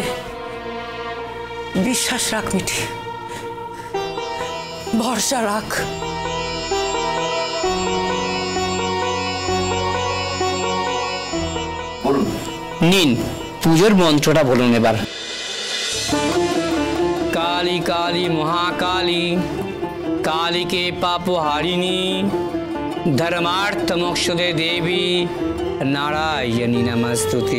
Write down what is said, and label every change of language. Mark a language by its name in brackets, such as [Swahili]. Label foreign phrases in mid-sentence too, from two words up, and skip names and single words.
[Bangla] বিশ্বাস রাখ মিঠি, ভরসা রাখ। নিন পুজোর মন্ত্রটা বলুন এবার। [Sanskrit] काली काली महाकाली काली के पापहारिणी धर्मार्थ मोक्षदे देवी नारायणी नमस्तुते।